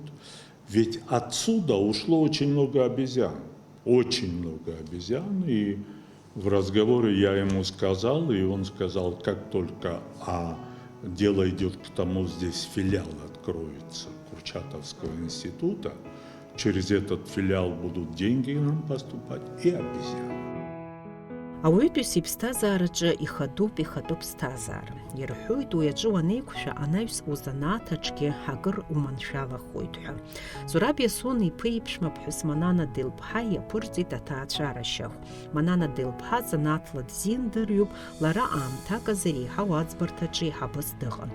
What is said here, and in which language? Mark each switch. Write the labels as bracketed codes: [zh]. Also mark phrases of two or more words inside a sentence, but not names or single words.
[ru] Ведь отсюда ушло очень много обезьян, и в разговоре я ему сказал, и он сказал, как только дело идет к тому, здесь филиал откроется Курчатовского института, через этот филиал будут деньги нам поступать и обезьяны. [ab] Ауаҩытәыҩса иԥсҭазаараҿы ихатәуп ԥсҭазаара. Ирҳәоит уи аҿы уанеиқәшәа анаҩс узанааҭаҿгьы акыр уманшәалахоит ҳәа. Зураб Иасон иԥа иԥшәма ԥҳәыс Манана Делԥҳа иаԥырҵит аҭаацәара шьахә. Манана Делԥҳа занааҭла бзиан дырҩуп, лара аамҭак азы реиҳау аӡбарҭаҿы еиҳабыс дыҟан.